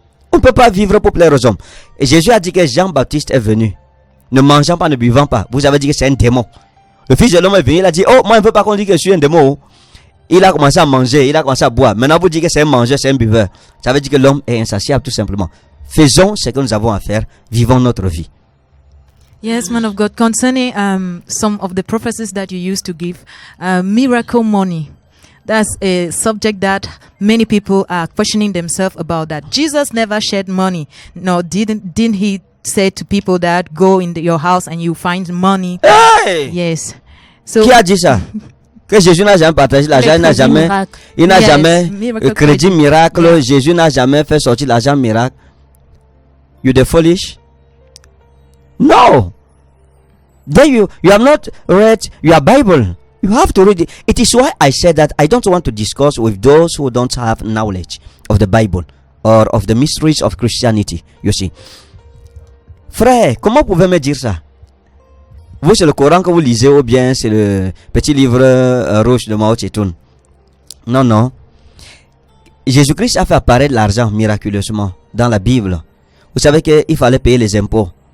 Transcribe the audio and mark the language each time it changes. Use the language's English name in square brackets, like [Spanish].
[French] On ne peut pas vivre pour plaire aux hommes. Et Jésus a dit que Jean-Baptiste est venu. Ne mangeant pas, ne buvant pas. Vous avez dit que c'est un démon. Le fils de l'homme est venu, il a dit, oh, moi je ne veux pas qu'on dise que je suis un démon. Il a commencé à manger, il a commencé à boire. Maintenant vous dites que c'est un mangeur, c'est un buveur. Ça veut dire que l'homme est insatiable tout simplement. Faisons ce que nous avons à faire. Vivons notre vie. [English] Yes, man of God, concerning some of the prophecies that you used to give, miracle money. That's a subject that many people are questioning themselves about. That Jesus never shed money. No, didn't he say to people that go in your house and you find money? Hey! Yes. So [French] Qui a dit ça? Que Jésus n'a jamais partagé l'argent, il n'a jamais crédit miracle. [English] Yeah. [French] Jésus n'a jamais fait sortir l'argent miracle. [English] You the foolish? No. Then you have not read your Bible. You have to read it. It is why I said that I don't want to discuss with those who don't have knowledge of the Bible or of the mysteries of Christianity. You see. [French] Frère, comment pouvez-vous me dire ça? Vous, c'est le Coran que vous lisez ou bien c'est le petit livre rouge de Mao Tse-tung? Non, non. Jésus-Christ a fait apparaître l'argent miraculeusement dans la Bible. Vous savez qu'il fallait payer les impôts.